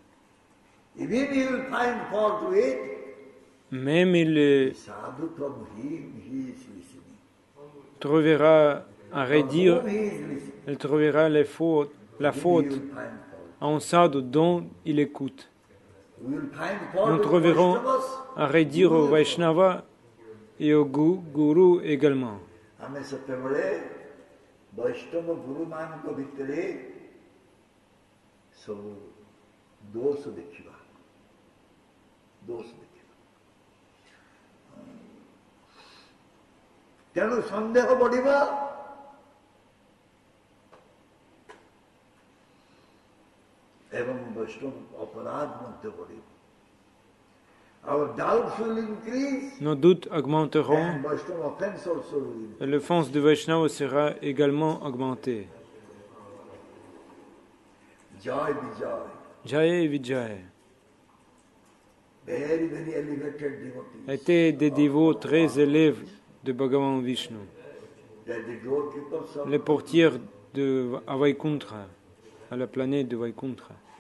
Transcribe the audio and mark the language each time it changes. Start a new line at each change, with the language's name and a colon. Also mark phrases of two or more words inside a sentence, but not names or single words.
French: Même il trouvera à redire, il trouvera la faute en sadhu dont il écoute. Nous trouverons à redire au Vaishnava et au Guru également.
Odia: ଆମେ ସେତେବେଳେ ବୈଷ୍ଣବ ଗୁରୁମାନଙ୍କ ଭିତରେ ସବୁ ଦୋଷ ଦେଖିବା। ତେଣୁ ସନ୍ଦେହ ବଢିବ ଏବଂ ବୈଷ୍ଣବ ଅପରାଧ ମଧ୍ୟ ବଢିବ।
French: Nos doutes augmenteront et l'offense du Vaishnava sera également augmentée. Jai Vijay étaient des dévots très élevés de Bhagavan Vishnu, les portières de Vaikuntha, à la planète de Vaikuntha.